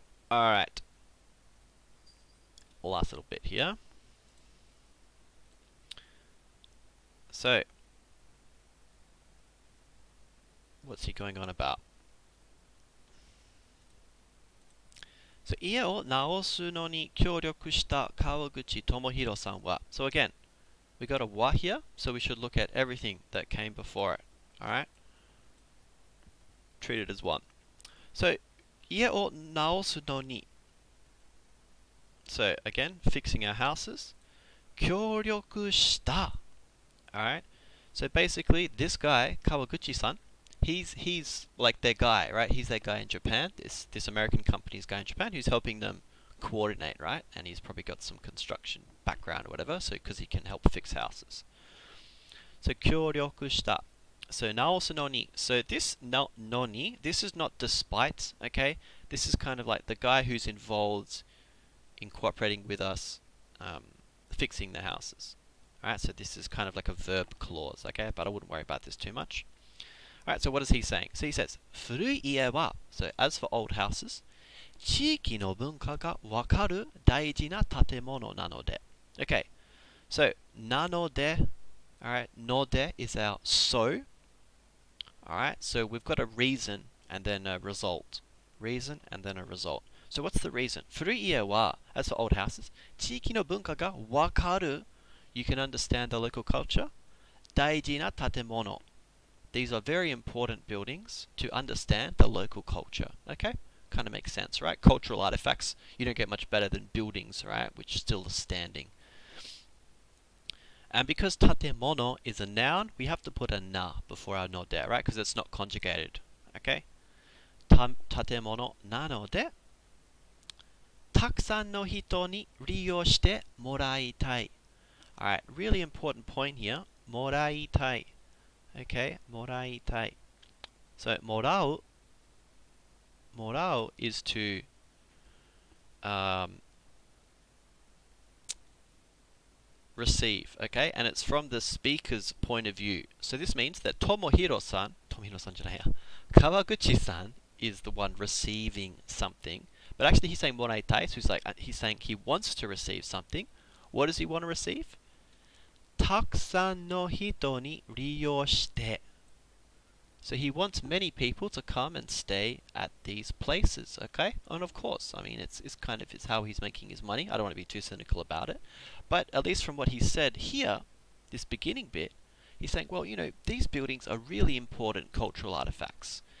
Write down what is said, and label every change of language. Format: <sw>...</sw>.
<en>Alright. Last little bit here. So, what's he going on about?</en> <ja>So, 家を直すのに協力した川口智弘さんは.</ja> <en>So again, we got a wa here, so we should look at everything that came before it. Alright? Treat it as one. So,</en> <ja>家を直すのに.</ja> <en>So again, fixing our houses.</en> <ja>協力した.</ja> <en>Alright? So basically, this guy, Kawaguchi-san, he's like their guy, right? He's their guy in Japan. This American company's guy in Japan who's helping them coordinate, right? And he's probably got some construction background or whatever, so because he can help fix houses.</en> <ja>So 協力した.So 直すのに.</ja> <en>So this noni, this is not despite, okay? This is kind of like the guy who's involved in cooperating with us, fixing the houses. Alright, so this is kind of like a verb clause, okay? But I wouldn't worry about this too much. Alright, so what is he saying? So he says,</en> <ja>古い家は,</ja> <en>so as for old houses,</en> <ja>地域の文化がわかる大事な建物なので.</ja> <en>Okay, so なので, alright, ので is our so. Alright, so we've got a reason and then a result. Reason and then a result. So what's the reason?</en> <ja>古い家は,</ja> <en>as for old houses,</en> <ja>地域の文化がわかる.</ja> <en>You can understand the local culture.</en> <ja>大事な建物.</ja> <en>These are very important buildings to understand the local culture. Okay? Kind of makes sense, right? Cultural artifacts, you don't get much better than buildings, right? Which still are standing. And because tatemono is a noun, we have to put a na before our no there, right? Because it's not conjugated. Okay?</en> <ja>Tatemono nanode, たくさんの人に利用してもらいたい.</ja> <en>Alright, really important point here.</en> <ja>もらいたい.Okay, もらいたい.</ja> <en>So, もらう is to receive, okay? And it's from the speaker's point of view. So this means that Tomohiro-san</en> <ja>じゃないや,</ja> <en>Kawaguchi-san is the one receiving something. But actually he's saying もらいたい, so he's saying he wants to receive something. What does he want to receive?</en> <ja>たくさんの人に利用して.</ja> <en>So he wants many people to come and stay at these places, okay? And of course, I mean, it's how he's making his money. I don't want to be too cynical about it. But at least from what he said here, this beginning bit, he's saying, well, you know, these buildings are really important cultural artifacts.</en>